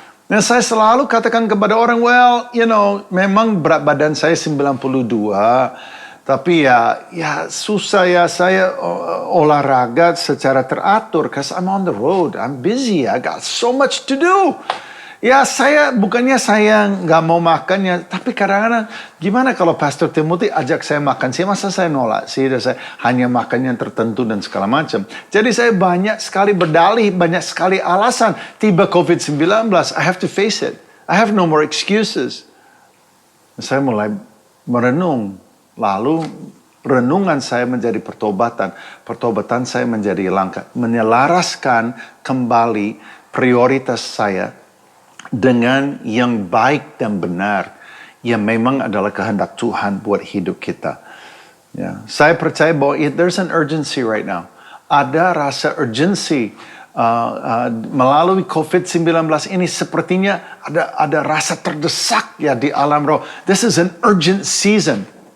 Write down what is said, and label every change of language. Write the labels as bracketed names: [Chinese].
[Indonesian] Dan saya selalu katakan kepada orang, memang berat badan saya 92, tapi ya susah ya saya olahraga secara teratur, [English] because I'm on the road, I'm busy, I got so much to do. [Indonesian] Ya bukannya saya nggak mau makannya, tapi kadang-kadang gimana kalau Pastor Timothy ajak saya makan sih, masa saya nolak sih, saya hanya makan yang tertentu dan segala macam. Jadi saya banyak sekali berdalih, banyak sekali alasan. [English] Tiba COVID-19, I have to face it. I have no more excuses. [Indonesian] Saya mulai merenung, lalu renungan saya menjadi pertobatan. Pertobatan saya menjadi langkah menyelaraskan kembali prioritas saya dengan yang baik dan benar, yang memang adalah kehendak Tuhan buat hidup kita. Ya, saya percaya bahwa [English] there's an urgency right now. [Indonesian] Ada rasa urgency melalui COVID-19 ini, sepertinya ada rasa terdesak ya di alam roh. [English] This is an urgent season.